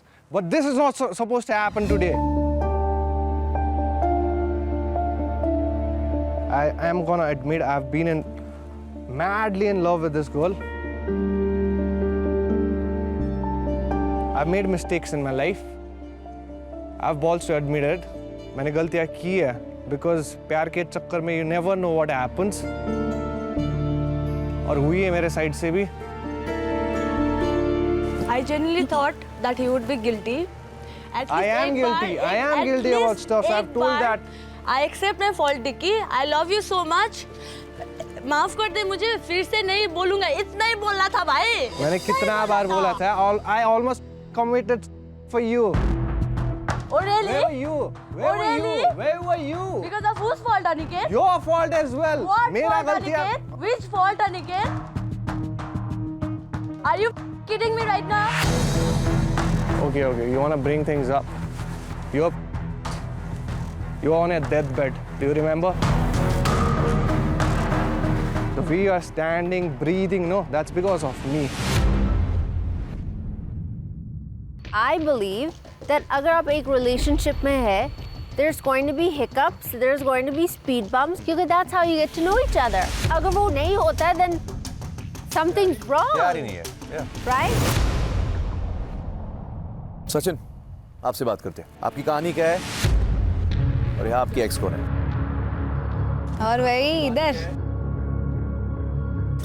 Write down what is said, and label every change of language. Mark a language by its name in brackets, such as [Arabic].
[English] But this is not supposed to happen today. I am gonna admit I've been madly in love with this girl. I've made mistakes in my life. I've balls to admit it. [Hindi] मैंने गलतियाँ की है [English] because [Hindi] प्यार के चक्कर में [English] you never know what happens. [Hindi] और हुई है मेरे साइड से भी. [English] I genuinely thought that he would be guilty. I am guilty. I am guilty about stuff. I've told that. I accept my fault, Dicky. I love you so much. [Hindi] माफ कर दे मुझे, फिर से नहीं बोलूंगा. इतना ही बोलना था भाई. मैंने कितना बार बोला था. [English] I almost committed for you. Oh really? Where were you? Where were you? Where were you? Because of whose fault, Aniket? Your fault as well. What [Hindi] मेरा [English] fault, [Hindi] गलतियाँ. [English] Aniket? Which fault, Aniket? Are you kidding me right now? Okay. You wanna bring things up? You're on a deathbed. Do you remember? The way you are standing, breathing, no, that's because of me. I believe that [Hindi] अगर आप एक relationship में है, [English] there's going to be hiccups, there's going to be speed bumps, because that's how you get to know each other. [Hindi] अगर वो नहीं होता है, [English] then something's wrong. [Hindi] प्यार ही नहीं है. [English] Right? [Hindi] सचिन, आपसे बात करते हैं. आपकी कहानी क्या है? और यहाँ आपकी एक्स कौन है? और वही इधर.